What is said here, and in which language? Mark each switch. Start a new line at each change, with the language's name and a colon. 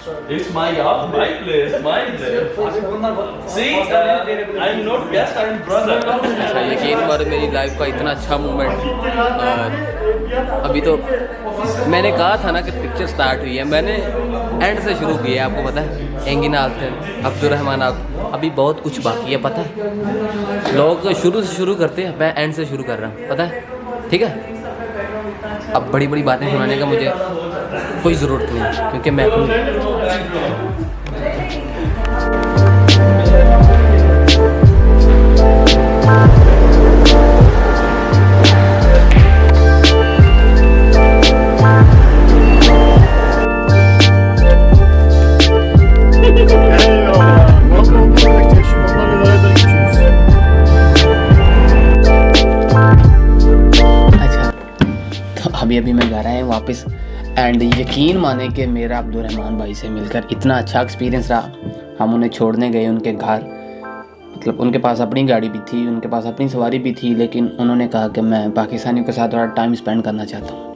English: It's my yacht, my place, my place. See, I'm not guest, I'm brother.
Hindi: अच्छा यकीन माने मेरी life का इतना अच्छा मोमेंट। और अभी तो मैंने कहा था ना कि पिक्चर स्टार्ट हुई है, मैंने एंड से शुरू की है। आपको पता है एंगिन आल्तन अब्दुर्रहमान अभी बहुत कुछ बाकी है पता है। लोग शुरू से शुरू करते हैं, मैं एंड से शुरू कर रहा हूँ पता है। ठीक है, अब बड़ी बड़ी बातें सुनाने का मुझे कोई ज़रूरत नहीं है क्योंकि मैं
Turkish: Eyvallah. Vallahi onlarla geçiyoruz. Onlarla beraber geçiyoruz.
Hindi: अच्छा तो अभी मैं घर आया हूँ वापस एंड यकीन माने कि मेरा अब्दुर्रहमान भाई से मिलकर इतना अच्छा एक्सपीरियंस रहा। हम उन्हें छोड़ने गए उनके घर, मतलब उनके पास अपनी गाड़ी भी थी, उनके पास अपनी सवारी भी थी, लेकिन उन्होंने कहा कि मैं पाकिस्तानियों के साथ थोड़ा टाइम स्पेंड करना चाहता हूँ।